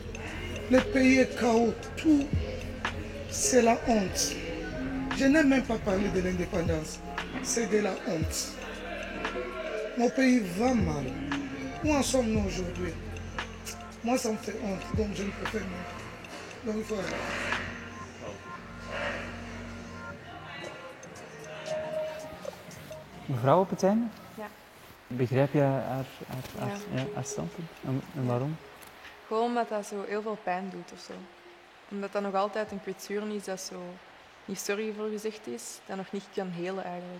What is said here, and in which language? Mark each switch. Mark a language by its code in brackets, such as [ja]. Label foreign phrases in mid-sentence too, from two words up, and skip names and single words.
[fr] Le pays est chaos. Tout, c'est la honte. Je n'ai même pas parlé de l'indépendance. C'est de la honte. Mon pays va mal. Où en sommes-nous aujourd'hui? Moi, ça me fait honte, donc je ne préfère pas. Donc, voilà. [nl] Mevrouw op het einde? Ja. Begrijp je haar standpunt? En waarom? Gewoon omdat dat zo heel veel pijn doet of zo. Omdat dat nog altijd een kwetsuur is dat zo niet sorry voor gezegd is, dat nog niet kan helen eigenlijk.